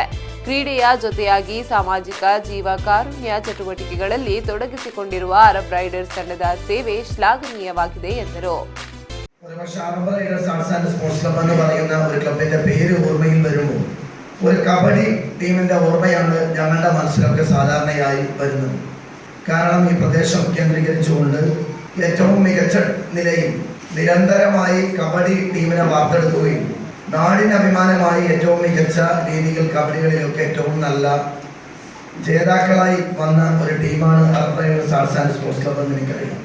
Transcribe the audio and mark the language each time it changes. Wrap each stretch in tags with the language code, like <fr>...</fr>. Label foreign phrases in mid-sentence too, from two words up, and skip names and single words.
<kn>ಕ್ರೀಡೆಯ ಜೊತೆಯಾಗಿ ಸಾಮಾಜಿಕ ಜೀವ ಕಾರುಣ್ಯ ಚಟುವಟಿಕೆಗಳಲ್ಲಿ ತೊಡಗಿಸಿಕೊಂಡಿರುವ ಅರಬ್ ರೈಡರ್ಸ್ ತಂಡದ ಸೇವೆ ಶ್ಲಾಘನೀಯವಾಗಿದೆ ಎಂದರು.</kn> <ml>അറബ് റൈഡേഴ്സ് ആർട്സ് ആൻഡ് സ്പോർട്സ് ക്ലബ് എന്ന് പറയുന്ന ഒരു ക്ലബിന്റെ പേര് ഓർമ്മയിൽ വരുമ്പോൾ ഒരു കബഡി ടീമിന്റെ ഓർമ്മയാണ് ഞങ്ങളുടെ മനസ്സിലൊക്കെ സാധാരണയായി വരുന്നത്. കാരണം ഈ പ്രദേശം കേന്ദ്രീകരിച്ചുകൊണ്ട് ഏറ്റവും മികച്ച നിലയിൽ നിരന്തരമായി കബഡി ടീമിനെ വാർത്തെടുക്കുകയും നാടിന് അഭിമാനമായി ഏറ്റവും മികച്ച രീതിയിൽ കബഡികളിലൊക്കെ ഏറ്റവും നല്ല ജേതാക്കളായി വന്ന ഒരു ടീമാണ് അറബ് റൈഡേഴ്സ് ആർട്സ് ആൻഡ് സ്പോർട്സ് ക്ലബ് എന്ന് എനിക്കറിയാം.</ml>